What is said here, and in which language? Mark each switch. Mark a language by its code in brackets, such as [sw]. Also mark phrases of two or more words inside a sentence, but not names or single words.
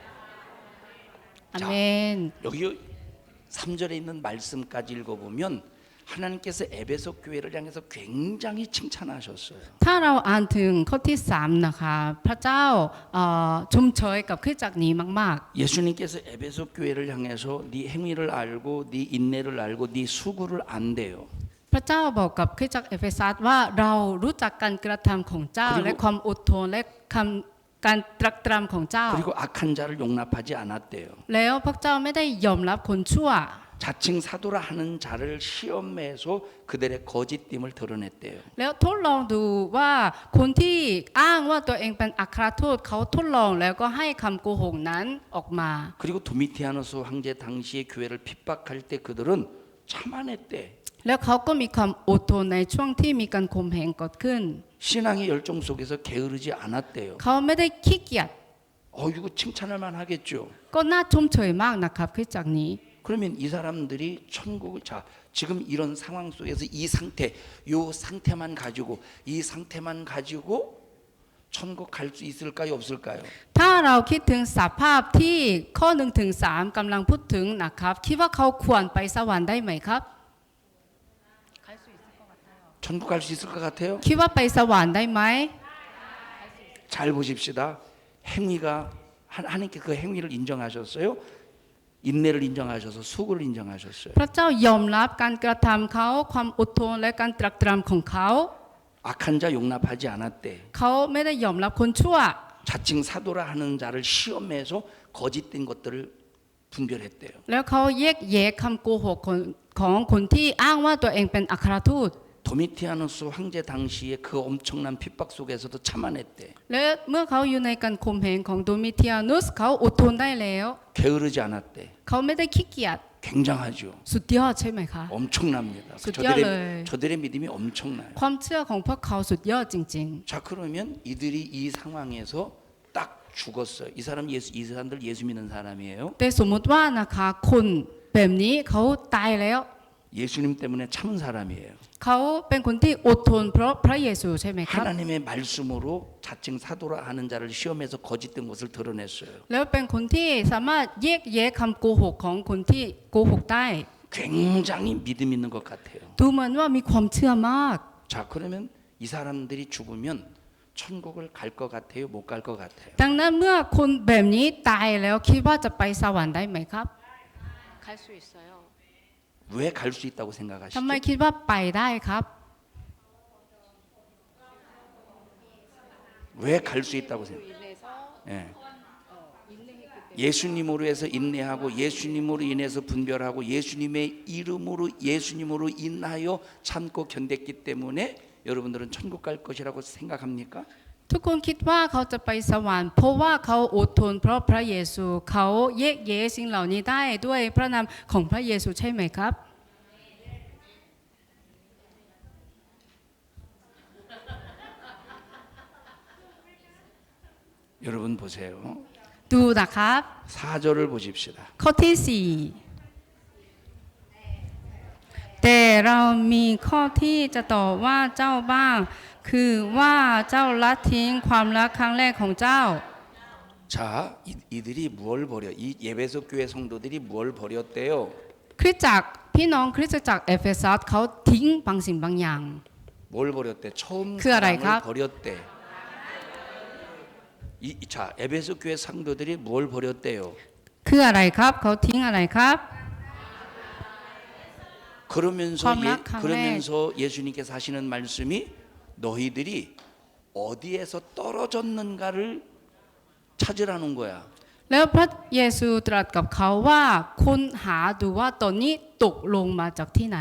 [ko] 아멘. 여기 3절에 있는 말씀까지 읽어보면 하나님께서 에베소 교회를 향해서 굉장히 칭찬하셨어요. [th] ถ้าเราอ่านถึงข้อที่3นะคะพระเจ้าชมเชยกับคริสตจักรนี้มาก [ko] 예수님께서 에베소 교회를 향해서 네 행위를 알고 네 인내를 알고 네 수고를 안대요. [th] ๆพระเจ้าบอกกับคริสตจักรเอเฟซัสว่าเรารู้จักการกระทำของเจ้าและความอดทนและการตรักตรำของเจ้า [ko] 그리고 악한 자를 용납하지 않았대요. [th] แล้วพระเจ้าไม่ได้ยอมรับคนชั่ว [ko] 자칭 사도라 하는 자를 시험해서 그들의 거짓됨을 드러냈대요. [th] แล้วทดลองดูว่าคนที่อ้างว่าตัวเองเป็นอัครทูตเขาทดลองแล้วก็ให้คำโกหกนั้นออกมา [ko] 그리고 도미티아누스 황제 당시의 교회를 핍박할 때 그들은 참아냈대. [th] แล้วเขาก็มีความอดทนในช่วงที่มีการข่มเหงเกิดขึ้น [ko] 신앙의 열정 속에서 게으르지 않았대요. [th] เขาไม่ได้ขี้เกียจ [ko] 이거 칭찬할 만하겠죠. [th] ก็น่าชมเชยมากนะครับคริสตจักรนี้ [ko] 그러면 이 사람들이 천국을 지금 이런 상황 속에서 이 상태, 요 상태만 가지고 천국 갈 수 있을까요, 없을까요? [th] ถ้าเราคิดถึงสภาพที่ข้อ1ถึง3กำลังพูดถึงนะครับคิดว่าเขาควรไปสวรรค์ได้ไหมครับ [ko] 천국 갈 수 있을 것 같아요? [th] คิดว่าไปสวรรค์ได้ไหม [ko] 잘 보십시다. 행위가 하나님께 그 행위를 인정하셨어요. 인내를 인정하셔서 수고를 인정하셨어요. [th] พระเจ้ายอมรับการกระทำเขาความอดทนและการตรักตรำของเขา [ko] 악한 자 용납하지 않았대. [th] เขาไม่ได้ยอมรับคนชั่ว [ko] 자칭 사도라 하는 자를 시험해서 거짓된 것들을 분별했대요. [th] แล้วเขาแยกแยะคำโกหกของคนที่อ้างว่าตัวเองเป็นอัครทูต [ko] 도미티아누스 황제 당시에 그 엄청난 핍박 속에서도 참아냈대. [th] และเมื่อเขาอยู่ในการข่มเหงของโดมิเทียนุสเขาอดทนได้แล้ว [ko] 게으르지 않았대. [th] เขาไม่ได้ขี้เกียจ [ko] 굉장하죠. [th] สุดยอดใช่ไหมคะ [ko] 엄청납니다. 숫자를. 저들의 믿음이 엄청나요. [th] ความเชื่อของพวกเขาสุดยอดจริง [ko] 자 그러면 이들이 이 상황에서 딱 죽었어요. 이 사람들 예수 믿는 사람이에요. [th] ๆแต่สมมติว่านะคะคนแบบนี้เขาตายแล้ว [ko] 예수님 때문에 참은 사람이에요. [th] เขาเป็นคนที่อดทนเพราะพระเยซูใช่ไหมครับ [ko] 하나님의 말씀으로 자칭 사도라 하는 자를 시험해서 거짓된 것을 드러냈어요. [th] แล้วเป็นคนที่สามารถแยกแยะคำโกหกของคนที่โกหกได้ [ko] 굉장히 믿음 있는 것 같아요. [th] ดูเหมือนว่ามีความเชื่อมาก [ko] 자 그러면 이 사람들이 죽으면 천국을 갈 것 같아요? 못 갈 것 같아요? [th] ดังนั้นเมื่อคนแบบนี้ตายแล้วคิดว่าจะไปสวรรค์ได้ไหมครับ [ko] 갈수 있어요. 왜 갈 수 있다고 [th] ทำ [ko] 생각하시죠? [th] ไมคิดว่าไปได้ครับ [ko] 왜 갈 수 있다고 생각? 인해서 예. 인내했기 때문에 예수님으로 해서 인내하고 예수님으로 인해서 분별하고 예수님의 이름으로 예수님으로 인하여 참고 견뎠기 때문에 여러분들은 천국 갈 것이라고 생각합니까? [th] ทุกคนคิดว่าเขาจะไปสวรรค์เพราะว่าเขาอดทนเพราะพระเยซูเขาแยกแยะสิ่งเหล่านี้ได้ด้วยพระนามของพระเยซูใช่ไหมครับ [ko] 여러분 보세요. [th] ดูนะครับ [ko] 4절을 보십시다. [th] ข้อที่4แต่เรามีข้อที่จะต่อว่าเจ้าบ้าง คือว่าเจ้าละทิ้งความรักครั้งแรกของเจ้า [ko] 자, 이들이 무엇을 버려? 이 예배소 교회 성도들이 무엇을 버렸대요? [th] คริสตจักรพี่น้องคริสตจักรเอเฟซัสเขาทิ้งบางสิ่งบางอย่าง [ko] 뭘 버렸대? 처음 그 알아요, 사랑을 가? 버렸대. 자, 에베소 교회 성도들이 뭘 버렸대요? [th] คืออะไรครับเขาทิ้งอะไรครับ [ko] 그러면서 [th] ความรักครั้งแรก [ko] 그러면서 예수님께서 하시는 말씀이 너희들이 어디에서 떨어졌는가를 찾으라는 거야. [th] แล้วพระเยซูตรัสกับเขาว่าค้นหาดูว่าตอนนี้ตกลงมาจากที่ไหน